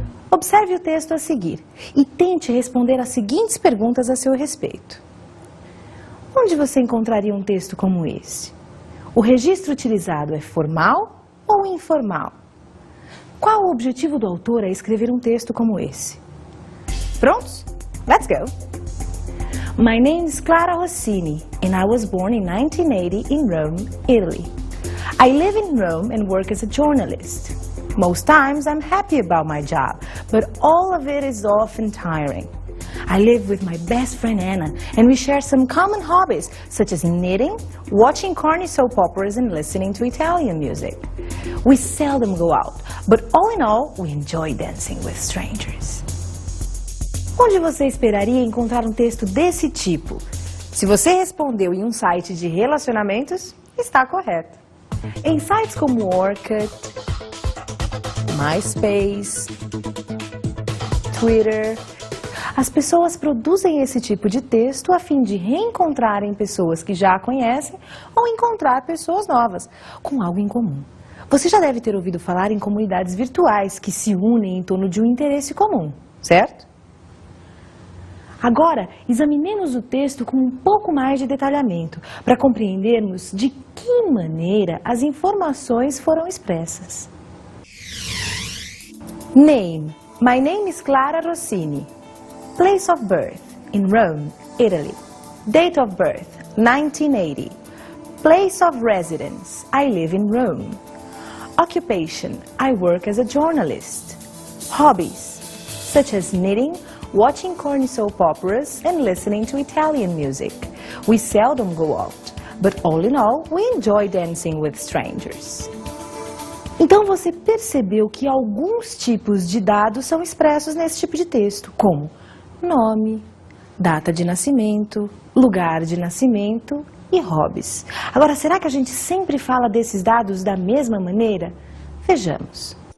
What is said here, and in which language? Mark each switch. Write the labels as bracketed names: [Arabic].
[Portuguese] Observe o texto a seguir e tente responder as seguintes perguntas a seu respeito. Onde você encontraria um texto como esse? O registro utilizado é formal ou informal? Qual o objetivo do autor a escrever um texto como esse? Prontos? [English] Let's go! My name is Clara Rossini and I was born in 1980 in Rome, Italy. I live in Rome and work as a journalist. Most times I'm happy about my job, but all of it is often tiring. I live with my best friend Anna, and we share some common hobbies, such as knitting, watching corny soap operas, and listening to Italian music. We seldom go out, but all in all, we enjoy dancing with strangers. [Portuguese] Onde você esperaria encontrar um texto desse tipo? Se você respondeu em um site de relacionamentos, está correto. Em sites como Orkut, MySpace, Twitter, as pessoas produzem esse tipo de texto a fim de reencontrarem pessoas que já a conhecem ou encontrar pessoas novas, com algo em comum. Você já deve ter ouvido falar em comunidades virtuais que se unem em torno de um interesse comum, certo? Agora, examinemos o texto com um pouco mais de detalhamento, para compreendermos de que maneira as informações foram expressas. [English] Name. My name is Clara Rossini. Place of birth, in Rome, Italy. Date of birth, 1980. Place of residence, I live in Rome. Occupation, I work as a journalist. Hobbies, such as knitting, watching corny soap operas, and listening to Italian music. We seldom go out, but all in all, we enjoy dancing with strangers. [Portuguese] Então você percebeu que alguns tipos de dados são expressos nesse tipo de texto, como nome, data de nascimento, lugar de nascimento e hobbies. Agora, será que a gente sempre fala desses dados da mesma maneira? Vejamos.